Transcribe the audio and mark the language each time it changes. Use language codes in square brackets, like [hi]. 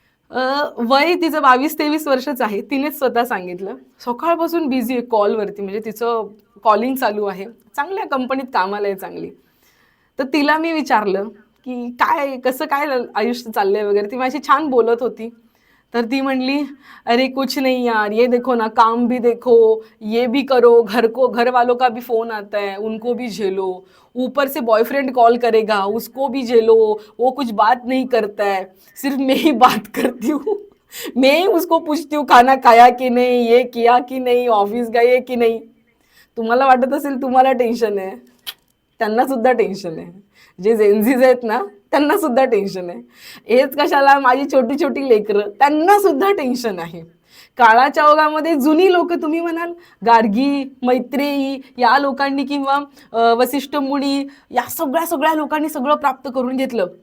[mr] वय तिचं 22-23 वर्षच आहे. तिनेच स्वतः सांगितलं, सकाळपासून बिझी आहे कॉलवरती, म्हणजे तिचं कॉलिंग चालू आहे, चांगल्या कंपनीत कामाला आहे, चांगली. तर तिला मी विचारलं की काय कसं काय आयुष्य चाललंय वगैरे. ती माझी छान बोलत होती. तर ती म्हणली, [hi] अरे कुछ नहीं यार, ये देखो ना, काम भी देखो, ये भी करो, घर वालों का भी फोन आता है, उनको भी झेलो, ऊपर से बॉयफ्रेंड कॉल करेगा, उसको भी झेलो, वो कुछ बात नहीं करता है, सिर्फ मैं ही बात करती हूँ, मैं ही उसको पूछती हूँ खाना खाया कि नहीं, ये किया कि नहीं, ऑफिस गए कि नहीं. [mr] तुम्हाला वाटत असेल तुम्हाला टेन्शन आहे, त्यांना सुद्धा टेन्शन आहे. जे जेनझीज आहेत ना, त्यांना सुद्धा टेन्शन आहे. हेच कशाला, माझी छोटी छोटी लेकरं, त्यांना सुद्धा टेन्शन आहे. काळाच्या ओघामध्ये जुनी लोक, तुम्ही म्हणाल गार्गी, मैत्रेयी या लोकांनी किंवा वसिष्ठ मुनी या सगळ्या लोकांनी सगळं प्राप्त करून घेतलं.